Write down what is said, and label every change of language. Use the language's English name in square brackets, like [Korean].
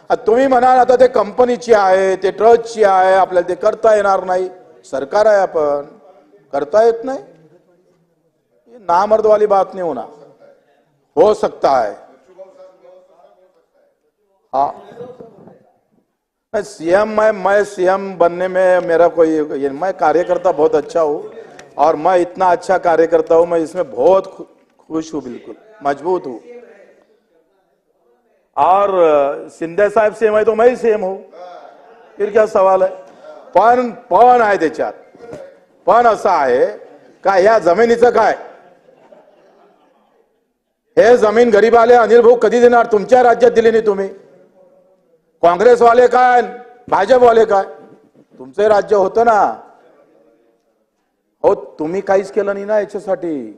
[Marathi] तुम्ही म्हणाल आता ते कंपनीची आहे, ते ट्रस्टची आहे, आपल्याला ते करता येणार नाही, सरकार आहे आपण, करता येत नाही, [Hindi] नामर्द वाली बात नहीं होना, हो सकता है। [Marathi] हाँ [Hindi] सीएम मैं सीएम बनने में मेरा कोई मैं कार्यकर्ता बहुत अच्छा हूँ और मैं इतना अच्छा कार्यकर्ता हूँ, मैं इसमें बहुत खुश हूँ, बिल्कुल मजबूत हूँ। और शिंदे साहेब सीएम है तो मैं ही सीएम हूँ, फिर क्या सवाल है। [Marathi] पण आहे त्याच्यात, पण असं आहे का या जमिनीचं काय, हे जमीन गरीबाले अनिल भाऊ कधी देणार? तुमच्या राज्यात दिली नाही तुम्ही, काँग्रेसवाले काय भाजपवाले काय, तुमचे राज्य होतं ना हो, तुम्ही काहीच केलं नाही ना याच्यासाठी।